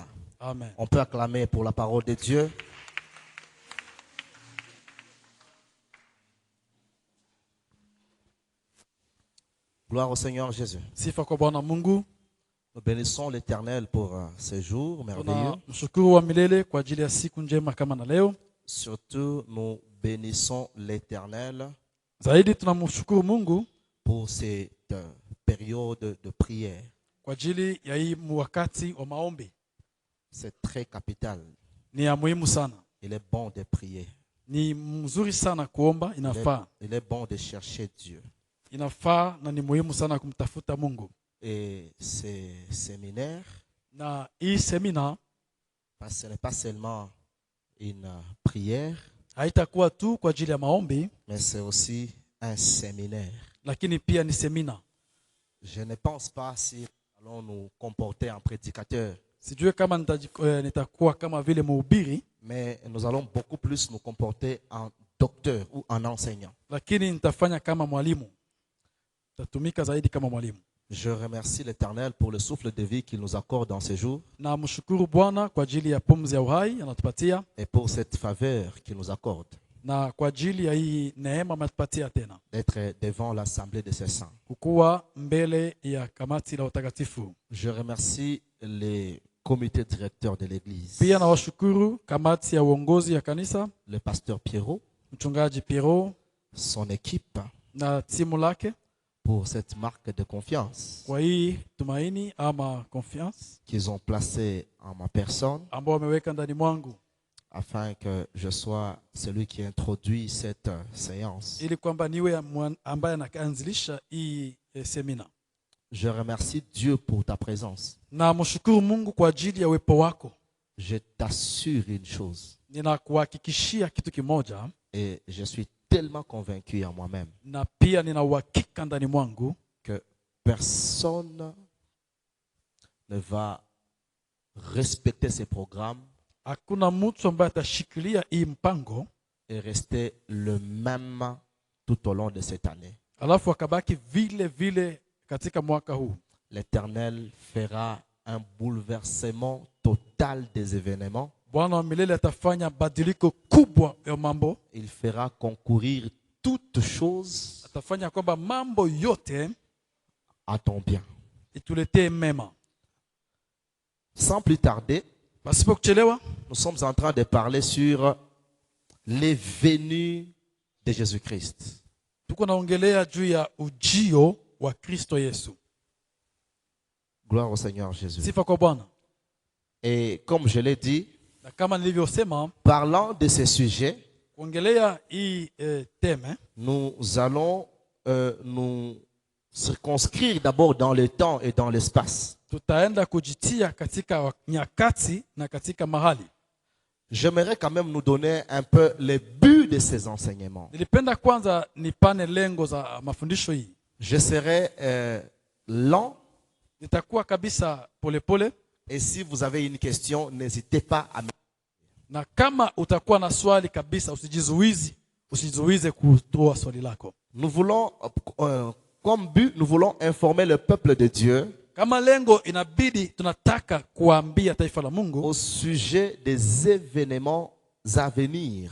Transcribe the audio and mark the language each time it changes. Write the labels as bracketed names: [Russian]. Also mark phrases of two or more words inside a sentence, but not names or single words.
[French] Amen. On peut acclamer pour la parole de Dieu. Gloire au Seigneur Jésus. [Swahili] Sifa kwa Bwana Mungu. [French] Nous bénissons l'Éternel pour ce jour merveilleux. [Swahili] Tunamshukuru wa milele kwa ajili ya siku njema kama na leo. [French] Surtout, nous bénissons l'Éternel [Swahili] Zaidi tunamshukuru Mungu [French] pour cette période de prière. [Swahili] kwa ajili ya hii wakati wa maombi. [French] C'est très capital. [Swahili] Ni ya muhimu sana. [French] Il est bon de prier. [Swahili] Ni mzuri sana kuomba, inafaa. [French] Il est bon de chercher Dieu. [Swahili] Inafaa na ni muhimu sana kumtafuta Mungu. [French] Et ces séminaires, [Swahili] Na hii semina [French] ce n'est pas seulement une prière, [Swahili] haitakuwa tu kwa ajili ya maombi, [French] mais c'est aussi un séminaire. [Swahili] lakini pia ni semina. [French] Je ne pense pas si nous allons nous comporter en prédicateurs, [Swahili] Sijue kama nitakuwa kama vile mhubiri, [French] mais nous allons beaucoup plus nous comporter en docteur ou en enseignant. [Swahili] lakini nitafanya kama mwalimu. Tatumika zaidi kama mwalimu. [French] Je remercie l'Éternel pour le souffle de vie qu'il nous accorde dans ces jours [Swahili] Na mshukuru Bwana kwa ajili ya pumzi ya uhai anatupatia, [French] et pour cette faveur qu'il nous accorde [Swahili] na kwa ajili ya hii neema ametupatia tena [French] d'être devant l'assemblée de ses saints. [Swahili] kukuwa mbele ya kamati la utakatifu. [French] Je remercie les comités directeurs de l'Église, [Swahili] Pia na washukuru kamati ya uongozi ya kanisa, [French] le pasteur Pierrot, [Swahili] mchungaji Piero [French] son équipe, [Swahili] na timu lake [French] pour cette marque de confiance [Swahili] kwa hii tumaini ama confiance [French] qu'ils ont placée en ma personne [Swahili] ambao wameweka ndani mwangu, [French] afin que je sois celui qui introduit cette séance. [Swahili] ili kwamba niwe ambaye anaanzilisha hii semina. [French] Je remercie Dieu pour ta présence. [Swahili] Na mshukuru Mungu kwa ajili ya uwepo wako. [French] Je t'assure une chose, [Swahili] Ninakuhakikishia kitu kimoja, [French] et je suis tellement convaincu en moi-même [Swahili] na pia nina uhakika ndani mwangu [French] que personne ne va respecter ces programmes [Swahili] hakuna mtu ambaye atashikilia hii mpango [French] et rester le même tout au long de cette année. [Swahili] alafu akabaki vile vile katika mwaka huu. [French] L'Éternel fera un bouleversement total des événements. [Swahili] Bwana wa milele atafanya badiliko kubwa ya mambo. [French] Il fera concourir toutes choses [Swahili] Atafanya kwamba mambo yote [French] à ton bien. [Swahili] ituletee mema. [French] Sans plus tarder, [Swahili] Pasipo kuchelewa, [French] nous sommes en train de parler sur les venues de Jésus-Christ. [Swahili] tuko naongelea juu ya ujio wa Kristo Yesu. [French] Gloire au Seigneur Jésus. [Swahili] Sifa kwa Bwana. [French] Et comme je l'ai dit, [Swahili] Na kama nilivyosema, [French] parlant de ces sujets, [Swahili] kuongelea hii teme, [French] nous allons nous circonscrire d'abord dans le temps et dans l'espace. [Swahili] tutaenda kujitia katika nyakati na katika mahali. [French] J'aimerais quand même nous donner un peu le but de ces enseignements. [Swahili] Nilipenda kwanza nipane lengo za mafundisho hii. [French] Je serai lent, [Swahili] Nitakuwa kabisa polepole, [French] et si vous avez une question, n'hésitez pas à me... [Swahili] na kama utakuwa na swali kabisa usijizuize kutoa swali lako. [French] Nous voulons, comme but, nous voulons informer le peuple de Dieu [Swahili] Kama lengo inabidi tunataka kuambia taifa la Mungu [French] au sujet des événements à venir.